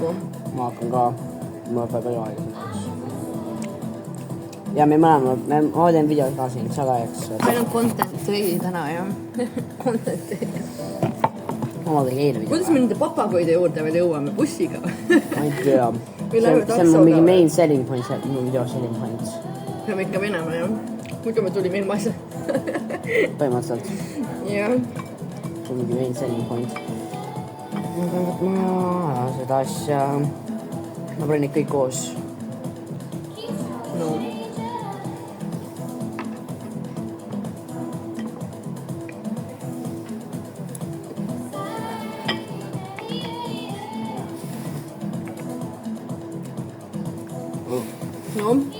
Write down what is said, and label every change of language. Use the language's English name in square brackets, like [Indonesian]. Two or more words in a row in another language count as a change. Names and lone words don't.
[Estonian] Ma hakkan ka. Mul on palju aega. Ja me mõlemad, ma teen videod ka siin, sa ka eks. Meil on [English] content day [Estonian] täna jah. [English] Content day. [Estonian] Ma tegi eile video. Kuidas me nende papagoide juurde veel jõuame bussiga? Ma ei tea. See on mingi [English] main selling point, [Estonian] see on [English] video selling point. [Estonian] Peame ikka minema jah. Muidu me tulime ilma asja. Põhimõtteliselt. Jah. See on mingi [English] main selling point. [Estonian] Ma pean võtma seda asja. Ma panen neid kõik koos. No. No.